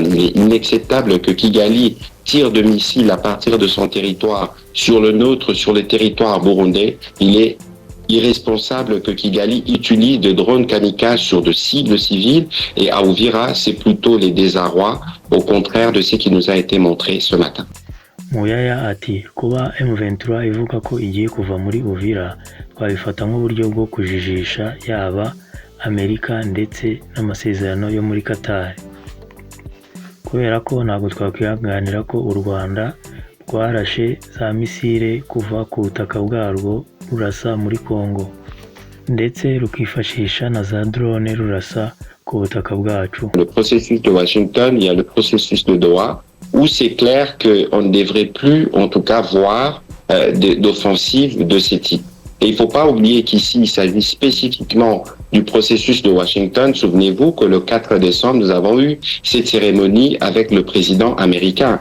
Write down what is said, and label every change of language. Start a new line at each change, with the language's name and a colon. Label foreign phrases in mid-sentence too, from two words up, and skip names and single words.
French: Il est inacceptable que Kigali tire de missiles à partir de son territoire sur le nôtre, sur le territoire burundais. Il est irresponsable que Kigali utilise des drones kamikazes sur de cibles civiles et à Uvira, c'est plutôt les désarrois, au contraire de ce qui nous a été montré ce matin.
Kinyarwanda: Muyaya ati kuba M23 ivuga ko igiye kuva muri Uvira twabifata nk'uburyo bwo kujijisha yaba Amerika ndetse n'amasezerano yo muri Qatar kubera ko ntabwo twakwihanganira ko u Rwanda rwarashe za misile kuva ku butaka bwarwo rurasa muri Congo ndetse rukifashisha na za drone rurasa ku butaka bwacu.
French: Le processus de Washington, il y a le processus de Doha où c'est clair qu'on ne devrait plus, en tout cas, voir d'offensives de ce type. Et il ne faut pas oublier qu'ici, il s'agit spécifiquement du processus de Washington. Souvenez-vous que le 4 décembre, nous avons eu cette cérémonie avec le président américain.